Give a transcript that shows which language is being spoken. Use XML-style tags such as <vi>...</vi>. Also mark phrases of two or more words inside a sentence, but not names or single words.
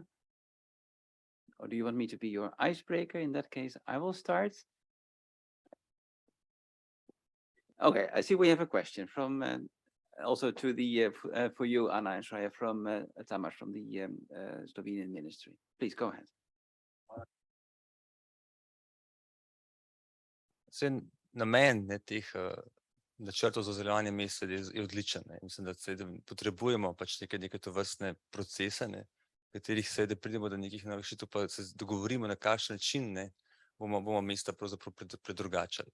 <en>Or do you want me to be your icebreaker? In that case, I will start. Okay, I see we have a question from also to the for you, Anna and Shreya, from Tamas from the Slovenian Ministry. Please go ahead.</en> <sl>Namen teh načrtov za ozelenjevanje mesta je odličen. Mislim, da potrebujemo pač neke tovrstne procese, katerih seveda pridemo do nekih novih rešitev, pa se dogovorimo, na kakšen način bomo mesta pravzaprav predrugačali.</sl>